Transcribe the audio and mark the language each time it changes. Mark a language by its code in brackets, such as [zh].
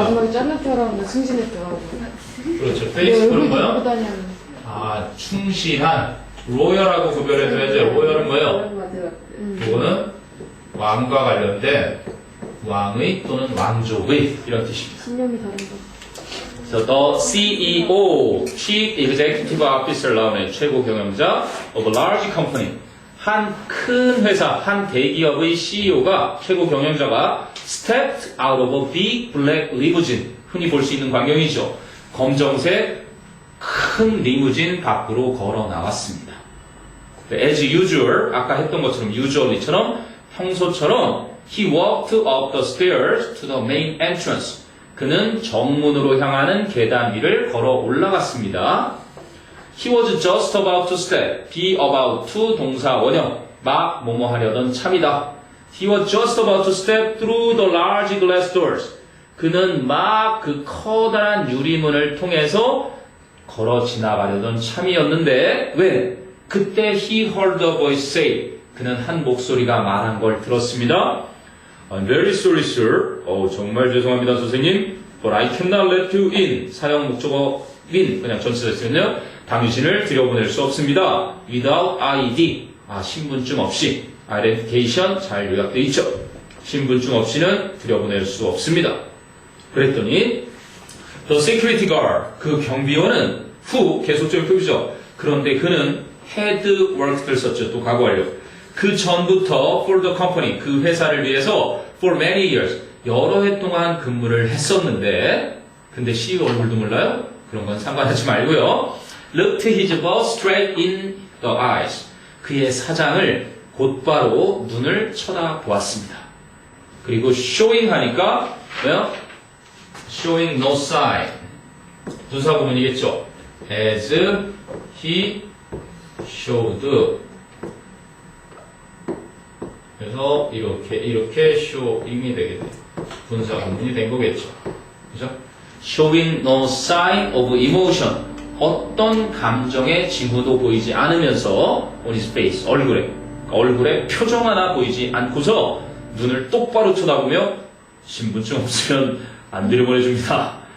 [ko] 마지막에 잘릴 줄 알았는데 승진했더라고. 그렇죠. 페이스풀은 뭐예요? 다니는. 아, 충실한. 로열하고 구별해줘야죠. 로열은 뭐예요? 이거는 왕과 관련된 왕의 또는 왕족의 이런 뜻입니다. 신념이 다른 거. [en] So the CEO, Chief Executive Officer [ko] 나오네. 최고 경영자 [en] of a large company. [ko] 한 큰 회사, 한 대기업의 CEO가, 최고 경영자가 [en] stepped out of a big black limousine. [ko] 흔히 볼 수 있는 광경이죠. 검정색 큰 리무진 밖으로 걸어 나왔습니다. [en] As usual, [ko] 아까 했던 것처럼 [en] usually처럼 평소처럼 he walked up the stairs to the main entrance. [ko] 그는 정문으로 향하는 계단 위를 걸어 올라갔습니다. [en] He was just about to step. be about to [ko] 동사 원형. 막 뭐뭐 하려던 참이다. [en] He was just about to step through the large glass doors. [ko] 그는 막 그 커다란 유리문을 통해서 걸어 지나가려던 참이었는데 왜? 그때 [en] he heard a voice say. [ko] 그는 한 목소리가 말한 걸 들었습니다. [en] I'm very sorry, sir. [ko] 정말 죄송합니다, 선생님. [en] But I cannot let you in. [ko] 사용 목적어 [en] in. [ko] 그냥 전치사 쓰면요. 당신을 들여보낼 수 없습니다. [en] Without ID. [ko] 신분증 없이. Identification 잘 요약되어 있죠. 신분증 없이는 들여보낼 수 없습니다. 그랬더니 [en] The security guard. [ko] 그 경비원은 who 계속적인 표기죠. 그런데 그는 had worked를 썼죠. 또 과거 완료. 그 전부터 [en] for the company, [ko] 그 회사를 위해서 [en] for many years, [ko] 여러 해 동안 근무를 했었는데, 근데 CEO 얼굴도 몰라요? 그런 건 상관하지 말고요. [en] Looked his boss straight in the eyes. [ko] 그의 사장을 곧바로 눈을 쳐다보았습니다. 그리고 showing 하니까 뭐요? [en] showing no sign. 분사 구문이겠죠. As he showed. [ko] 그래서 이렇게 showing이 되겠네. 분사 구문이 된 거겠죠. 그죠? [en] Showing no sign of emotion. [ko] 어떤 감정의 징후도 보이지 않으면서 [en] on his face, [ko] 얼굴에 표정 하나 보이지 않고서 눈을 똑바로 쳐다보며 신분증 없으면 안 들여보내줍니다.